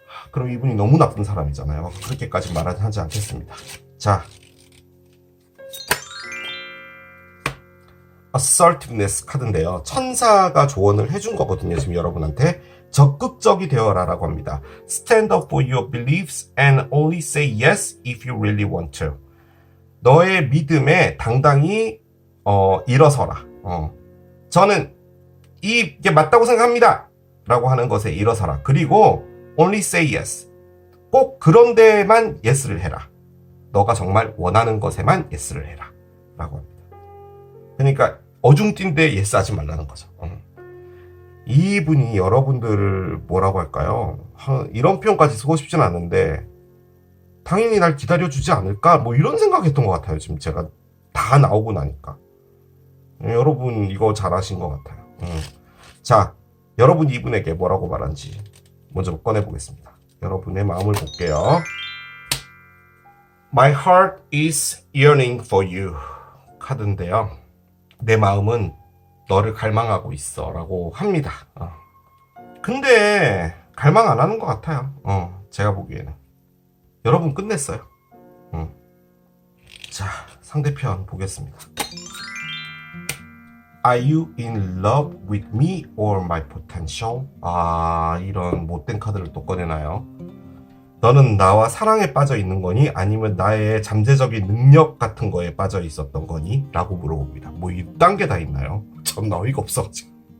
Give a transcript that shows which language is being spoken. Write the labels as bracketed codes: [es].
[ko] 그럼 이분이 너무 나쁜 사람이잖아요. 그렇게까지 말하지 않겠습니다. 자, assertiveness 카드인데요. 천사가 조언을 해준 거거든요. 지금 여러분한테 적극적이 되어라 라고 합니다. [en] Stand up for your beliefs and only say yes if you really want to. [ko] 너의 믿음에 당당히 일어서라. 저는 이게 맞다고 생각합니다 라고 하는 것에 일어서라. 그리고 [en] only say yes. [ko] 꼭 그런 데만 yes를 해라. 너가 정말 원하는 것에만 yes를 해라 라고 합니다. 그러니까 어중뛴데 yes 하지 말라는 거죠. 이분이 여러분들을 뭐라고 할까요? 이런 표현까지 쓰고 싶진 않은데, 당연히 날 기다려주지 않을까? 뭐 이런 생각했던 것 같아요. 지금 제가 다 나오고 나니까. 여러분 이거 잘하신 것 같아요. 자, 여러분이 이분에게 뭐라고 말한지 먼저 꺼내보겠습니다. 여러분의 마음을 볼게요. [en] My heart is yearning for you [ko] 카드인데요. 내 마음은 너를 갈망하고 있어 라고 합니다. 근데 갈망 안 하는 것 같아요. 제가 보기에는. 여러분 끝냈어요. 자, 상대편 보겠습니다. [en] Are you in love with me or my potential? [ko] 이런 못된 카드를 또 꺼내나요? 너는 나와 사랑에 빠져 있는 거니? 아니면 나의 잠재적인 능력 같은 거에 빠져 있었던 거니? 라고 물어봅니다. 뭐 이딴 게 다 있나요? 참 어이가 없어가지고.